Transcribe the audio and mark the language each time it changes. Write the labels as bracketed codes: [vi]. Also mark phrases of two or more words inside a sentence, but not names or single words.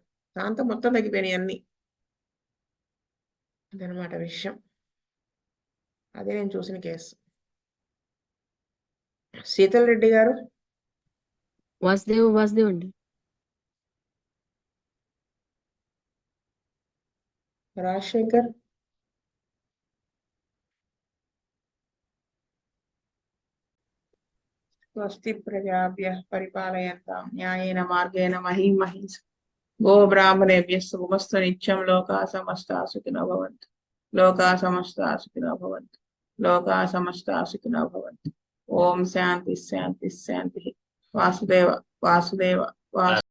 [te] దాంతో మొత్తం తగ్గిపోయినాయి అన్ని. అదనమాట విషయం. అదే నేను చూసిన కేసు. శీతల్ రెడ్డి గారు. వాసుదేవ్ అండి. రాజశేఖర్. [sa] స్వస్తి ప్రజాభ్యః పరిపాలయంతాం న్యాయేన మార్గేణ మహీం మహీంస గో బ్రాహ్మణేభ్యః శుభమస్తు నిత్యం. లోకాః సమస్తాః సుఖినో భవంతు. లోకాః సమస్తాః సుఖినో భవంతు. లోకాః సమస్తాః సుఖినో భవంతు. ఓం శాంతి శాంతి శాంతి. వాసుదేవ వాసుదేవ వాసు